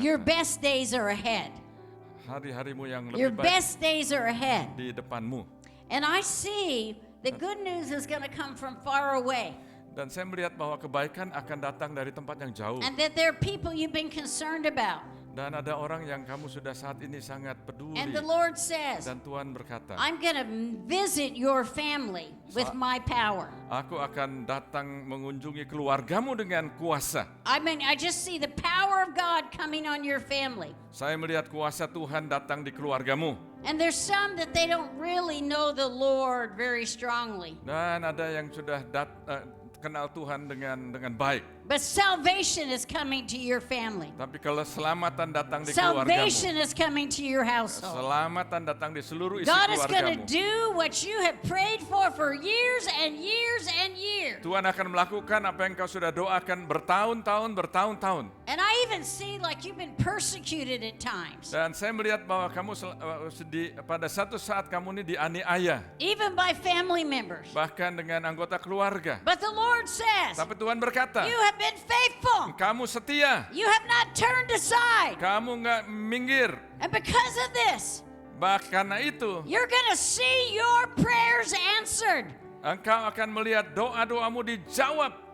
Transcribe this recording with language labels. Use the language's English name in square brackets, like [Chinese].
[English] your best days are ahead. [Indonesian] hari-harimu yang [English] Your [Indonesian] lebih baik [English] best days are ahead. [Indonesian] di depanmu. [English] And I see the good news is going to come from far away. [Indonesian] Dan saya melihat bahwa kebaikan akan datang dari tempat yang jauh. [English] And that there are people you've been concerned about. [Indonesian] Dan ada orang yang kamu sudah saat ini sangat peduli. [English] And the Lord says, [Indonesian] Dan Tuhan berkata, [English] I'm going to visit your family with my power. [Indonesian] aku akan datang mengunjungi keluargamu dengan kuasa. [English] I mean, I just see the power of God coming on your family. [Indonesian] Saya melihat kuasa Tuhan datang di keluargamu. [English] And there's some that they don't really know the Lord very strongly. [Indonesian] Dan ada yang sudah kenal Tuhan dengan baik. [English] But salvation is coming to your family. [Indonesian] Tapi kalau selamatan datang di keluargamu, [English] Salvation is coming to your household. [Indonesian] selamatan datang di seluruh isi [English] God is going to [Indonesian] keluargamu. [English] do what you have prayed for years and years and years. [Indonesian] Tuhan akan melakukan apa yang kau sudah doakan bertahun-tahun. [English] And I even see like you've been persecuted at times. [Indonesian] Dan saya melihat bahwa kamu pada satu saat kamu ini dianiaya, [English] Even by family members. [Indonesian] bahkan dengan anggota keluarga. [English] But the Lord says, [Indonesian] Tapi Tuhan berkata, [English] you have been faithful. [Indonesian] kamu setia, [English] You have not turned aside. [Indonesian] kamu nggak minggir. [English] And because of this, [Indonesian] Karena itu, [English] you're going to see your prayers answered. [Indonesian] engkau akan melihat doa-doamu dijawab.